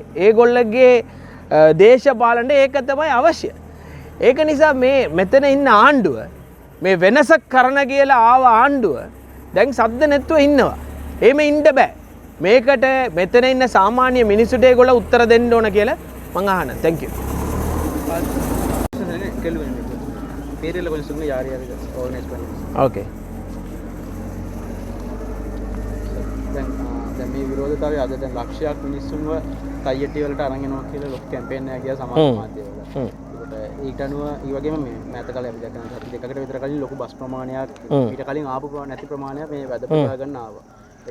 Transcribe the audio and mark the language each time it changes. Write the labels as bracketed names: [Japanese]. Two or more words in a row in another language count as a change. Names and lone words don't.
[Sinhala] ඒගොල්ලගේ දේශපාලනට ඒක තමයි අවශ්‍ය. ඒක නිසා මේ මෙතන ඉන්න ආණ්ඩුව මේ වෙනසක් කරන කියලා ආව ආණ්ඩුව දැන් සද්ද නැතුව ඉන්නවා. එහෙම ඉන්න බෑ. මේකට මෙතන ඉන්න සාමාන්‍ය මිනිසුන්ට ඒගොල්ලෝ උත්තර දෙන්න ඕන කියලා මං අහනවා. [English] thank you. [Tamil] பேரில் கொஞ்சம் சொல்லுங்கள் யார் யார் ஆர்கனைஸ் பண்ணி. ஓகே. [Sinhala] දැන් මේ විරෝධතාවය අද දැන් ලක්ෂයක් මිනිස්සුන්ව තයියටි වලට අරන් එනවා කියලා ලොකු කැම්පේන් එකක් ගියා සමාජ මාධ්‍යවල. ඒකට ඊට අනුව ඒ වගේම මේ මෑත කාලේ අපි දැක්කම සති දෙකකට විතර කලින් ලොකු බස් ප්‍රමාණයක් ඊට කලින් ආපු නැති ප්‍රමාණයක් මේ වැද පුරා ගන්න ආවා.